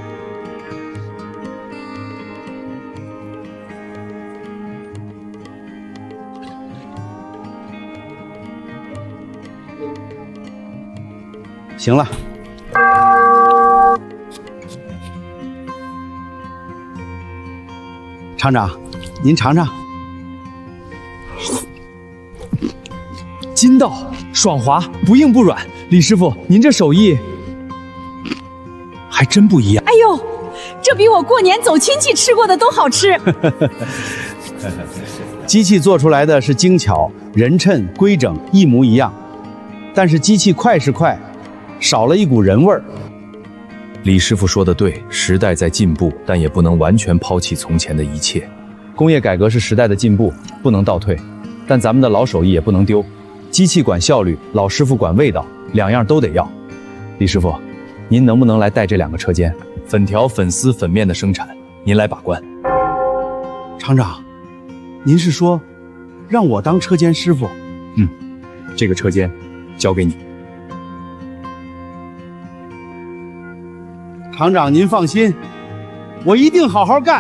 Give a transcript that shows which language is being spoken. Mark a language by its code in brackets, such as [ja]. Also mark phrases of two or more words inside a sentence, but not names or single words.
[zh] 行了，廠長，您嘗嘗。筋道爽滑，不硬不軟。李師傅，您這手藝還真不一樣。哎呦，这比我过年走亲戚吃过的都好吃。机器做出来的是精巧、人称、规整，一模一样。但是机器快是快，少了一股人味儿。李师傅说的对，时代在进步，但也不能完全抛棄从前的一切。工业改革是时代的进步，不能倒退，但咱们的老手艺也不能丢。机器管效率，老師傅管味道，两樣都得要。李師傅，您能不能來帶這2個車間？粉條、粉絲、粉面的生產，您來把關。廠長，您是說讓我當車間師傅？這個車間交給你。廠長您放心，我一定好好幹。